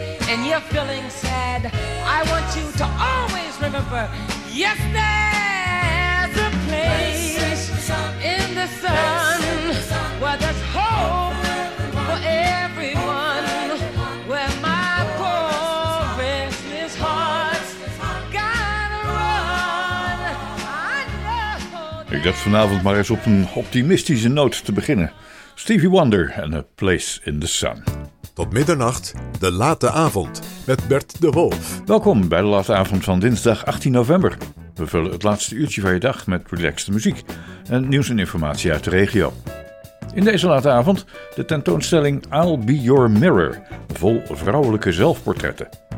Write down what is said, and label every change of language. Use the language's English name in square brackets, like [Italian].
[English] And you're feeling sad, I want you to always remember, yes, there's a place in the sun where there's hope for everyone, where my poor restless heart's gotta run. [Dutch] Ik dacht vanavond maar eens op een optimistische noot te beginnen. [English] Stevie Wonder and A Place in the Sun. [Dutch] Tot middernacht, de late avond, met Bert de Wolf. Welkom bij de late avond van dinsdag 18 november. We vullen het laatste uurtje van je dag met relaxte muziek en nieuws en informatie uit de regio. In deze late avond de tentoonstelling I'll Be Your Mirror, vol vrouwelijke zelfportretten.